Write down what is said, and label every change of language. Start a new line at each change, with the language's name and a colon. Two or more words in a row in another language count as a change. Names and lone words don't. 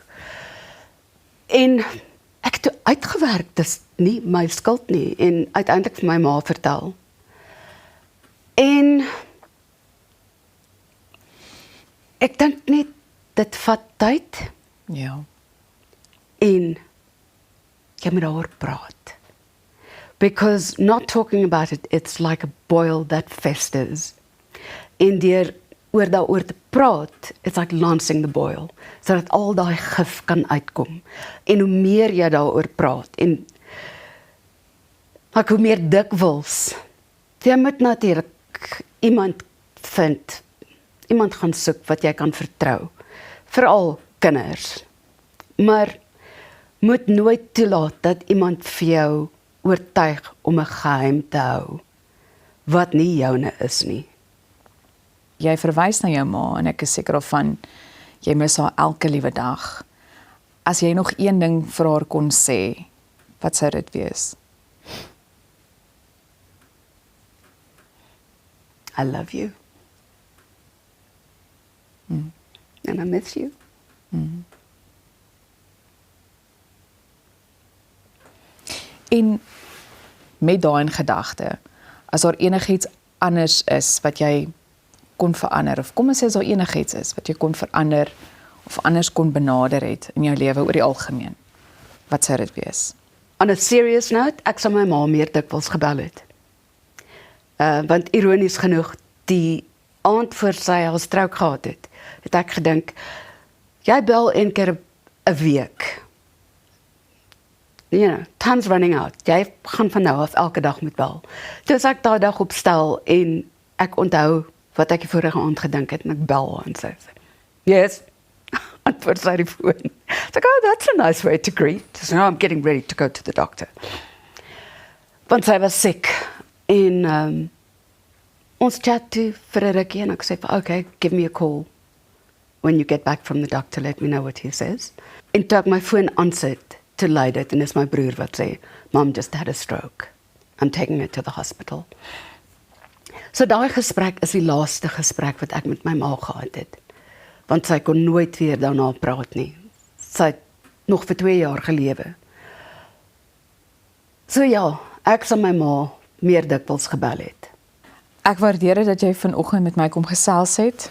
Afrikaans: En ek het toe uitgewerk, dis nie my skuld nie, en uiteindelik vir my ma vertel. En ek dink net dit vat tyd. Ja. En jy moet daaroor praat.
English: Because not talking about it, it's like a boil that festers.
Afrikaans: En oor daaroor te praat,
English: it's like lancing the boil,
Afrikaans: sodat al daai gif kan uitkom. En hoe meer jy daaroor praat, en hoe meer dikwels, jy moet natuurlik iemand vind, iemand gaan soek wat jy kan vertrou, veral kinders, maar moet nooit toelaat dat iemand vir jou oortuig om 'n geheim te hou, wat nie joune is nie. Jy verwys na jou ma en ek is seker daarvan, jy mis haar elke liewe dag. As jy nog een ding vir haar kon sê, wat sou dit wees?
English: I love you. And I miss you.
Afrikaans: En met daai in gedagte, as daar enigiets anders is wat jy kon verander, of kom ons sê as daar enigiets is wat jy kon verander of anders kon benader het in jou lewe oor die algemeen, wat sou dit wees?
English: On a serious note,
Afrikaans: ek sou my ma meer dikwels gebel het. Want ironies genoeg, die aand voor sy haar stroke gehad het ek gedink, jy bel een keer 'n week.
English: You know, time's running out.
Afrikaans: Jy gaan van nou af elke dag moet bel. Dus ek daai dag opstel en ek onthou wat ek die vorige aand gedink het en ek bel en sê, yes, antwoord sy die foon.
English: It's like, oh, that's a nice way to greet. So now I'm getting ready to go to the doctor.
Afrikaans: Want sy was sick en ons chat toe vir 'n rukkie en ek sê,
English: okay, give me a call when you get back from the doctor, let me know what he says.
Afrikaans: En toe ek my foon aansit, te lei dit, en dis my broer wat sê,
English: Mom just had a stroke. I'm taking her to the hospital.
Afrikaans: So daai gesprek is die laaste gesprek wat ek met my ma gehad het. Want sy kon nooit weer daarna praat nie. Sy het nog vir 2 jaar gelewe. So ja, ek sal my ma meer dikwels gebel het. Ek waardeer dit dat jy vanoggend met my kom gesels het.